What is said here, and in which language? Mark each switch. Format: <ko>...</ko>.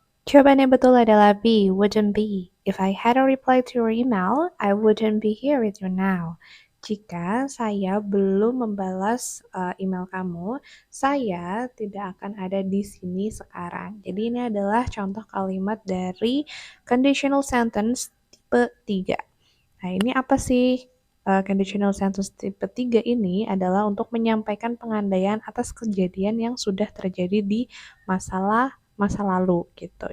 <id>Jawaban yang betul adalah B,</id> <en>wouldn't be. If I hadn't replied to your email, I wouldn't be here with you now.</en> <id>Jika saya belum membalas email kamu, saya tidak akan ada di sini sekarang. Jadi ini adalah contoh kalimat dari conditional sentence tipe 3. Nah, ini apa sih? Conditional sentence tipe 3 ini adalah untuk menyampaikan pengandaian atas kejadian yang sudah terjadi di masa lalu gitu.</id>